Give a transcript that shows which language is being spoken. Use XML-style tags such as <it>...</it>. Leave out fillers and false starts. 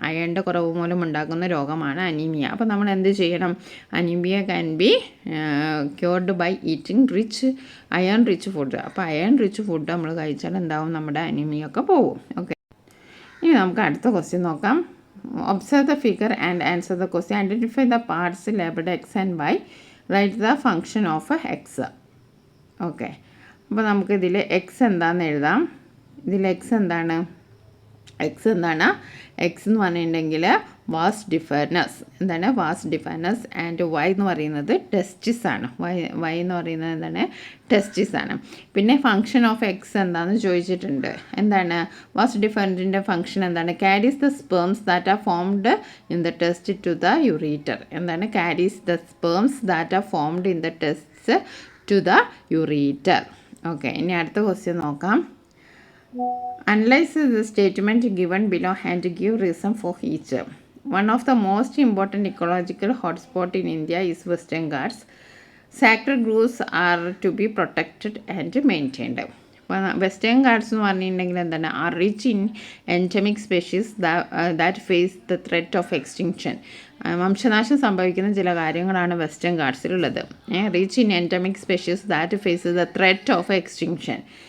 <ml>അയണിൻ്റെ കുറവ് മൂലം ഉണ്ടാകുന്ന രോഗമാണ് അനീമിയ. അപ്പോൾ നമ്മൾ എന്ത് ചെയ്യണം?</ml> <en>Anaemia can be cured by eating iron rich food.</en> <ml>അപ്പോൾ അയൺ റിച്ച് ഫുഡ് നമ്മൾ കഴിച്ചാൽ എന്താവും? നമ്മുടെ അനീമിയ ഒക്കെ പോകും. ഓക്കെ, ഇനി നമുക്ക് അടുത്ത ക്വസ്റ്റ്യൻ നോക്കാം.</ml> <en>Observe the figure and answer the question. Identify the parts labeled X and Y. Write the function of X.</en> <ml>Okay, അപ്പോൾ നമുക്കിതിൽ എക്സ് എന്താണെന്ന് എഴുതാം. ഇതിൽ എക്സ് എന്താണ്? എക്സ് എന്ന് പറഞ്ഞിട്ടുണ്ടെങ്കിൽ വാസ് ഡിഫർനസ്. എന്താണ്? വാസ് ഡിഫർനസ്. ആൻഡ് വൈ എന്ന് പറയുന്നത് ടെസ്റ്റിസ് ആണ്. വൈ എന്ന് പറയുന്നത് എന്താണ്? ടെസ്റ്റിസ് ആണ്. പിന്നെ</ml> <en>function of x</en> <ml>എന്താണെന്ന് ചോദിച്ചിട്ടുണ്ട്. എന്താണ്? വാസ് ഡിഫറൻറ്റിൻ്റെ ഫങ്ഷൻ എന്താണ്?</ml> <en>Carries the sperms that are formed in the test to the ureter. എന്താണ്? Carries the sperms that are formed in the test to the ureter.</en> <ml>Okay, ഇനി അടുത്ത ക്വസ്റ്റ്യൻ നോക്കാം.</ml> <en>Analyze the statement given below and give reason for each. One of the most important ecological hotspots in India is Western Ghats. Sacred groves are to be protected and maintained.</en> <ml>Western guards എന്ന് പറഞ്ഞിട്ടുണ്ടെങ്കിൽ എന്താണ്?</ml> <en>Are rich in endemic species that face the threat of extinction.</en> <ml>വംശനാശം സംഭവിക്കുന്ന ചില കാര്യങ്ങളാണ് western ഗാർഡ്സിലുള്ളത്.</ml> <en>Rich in endemic species that face the threat of extinction.</en>